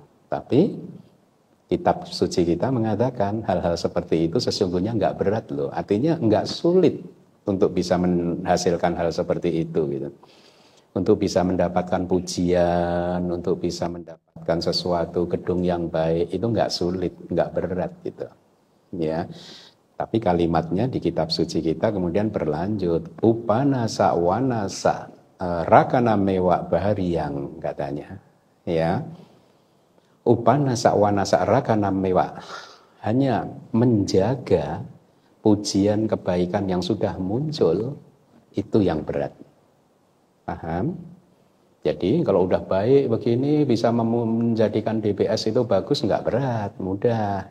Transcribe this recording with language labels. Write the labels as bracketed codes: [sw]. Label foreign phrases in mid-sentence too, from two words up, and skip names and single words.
[id] Tapi kitab suci kita mengatakan hal-hal seperti itu sesungguhnya enggak berat loh, artinya enggak sulit untuk bisa menghasilkan hal seperti itu gitu. Untuk bisa mendapatkan pujian, untuk bisa mendapatkan sesuatu gedung yang baik, itu enggak sulit, enggak berat gitu. Ya. Tapi kalimatnya di kitab suci kita kemudian berlanjut, [pi] upanasa wanasa rakana mewa bahariang [id] katanya. Ya. [pi] Upanasa wanasa rakana mewa, [id] hanya menjaga pujian kebaikan yang sudah muncul itu yang berat. Paham? Jadi kalau udah baik begini bisa menjadikan DBS itu bagus, enggak berat, mudah.